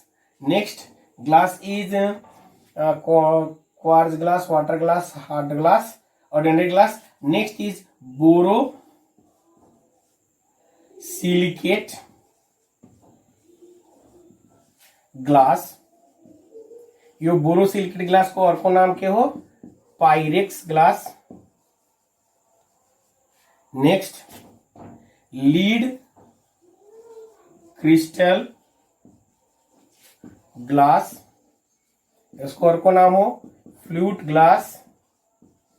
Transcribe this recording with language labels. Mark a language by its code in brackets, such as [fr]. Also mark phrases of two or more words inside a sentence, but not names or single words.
[en] next glass is quartz glass, water glass, hard glass, ordinary glass. next is boro silicate glass. [ne] यो [en] boro silicate glass [ne] को अर्को नाम के हो? [en] Pyrex glass. next lead crystal glass. [ne] इसको अर्को नाम हो [en] flute glass.